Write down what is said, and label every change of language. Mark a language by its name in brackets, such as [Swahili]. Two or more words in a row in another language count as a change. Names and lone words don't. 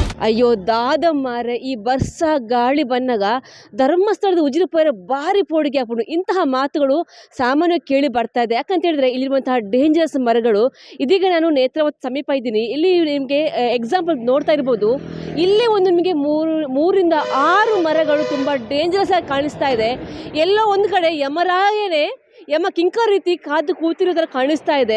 [Tulu] ಅಯ್ಯೋ ದಾದ ಮಾರೆ ಈ ಬರ್ಸ ಗಾಳಿ ಬಂದಾಗ ಧರ್ಮಸ್ಥಳದ ಉಜಿರೆ ಪೈರ ಭಾರಿ ಪೋಡಿಗೆ ಹಾಕ್ಬಿಡು [Kannada] ಇಂತಹ ಮಾತುಗಳು ಸಾಮಾನ್ಯವಾಗಿ ಕೇಳಿ ಬರ್ತಾ ಇದೆ. ಯಾಕಂತ ಹೇಳಿದ್ರೆ ಇಲ್ಲಿರುವಂತಹ ಡೇಂಜರಸ್ ಮರಗಳು. ಇದೀಗ ನಾನು ನೇತ್ರಾವತಿ ಸಮೀಪ ಇದ್ದೀನಿ. ಇಲ್ಲಿ ನಿಮಗೆ ಎಕ್ಸಾಂಪಲ್ ನೋಡ್ತಾ ಇರ್ಬೋದು. ಇಲ್ಲೇ ಒಂದು ನಿಮಗೆ ಮೂರಿಂದ 6 ಮರಗಳು ತುಂಬ ಡೇಂಜರಸ್ ಆಗಿ ಕಾಣಿಸ್ತಾ ಇದೆ. ಎಲ್ಲೋ ಒಂದು ಕಡೆ ಯಮರಾಯನೇ ಯಮ ಕಿಂಕರ್ ರೀತಿ ಕಾದು ಕೂತಿರೋದ್ರ ಕಾಣಿಸ್ತಾ ಇದೆ.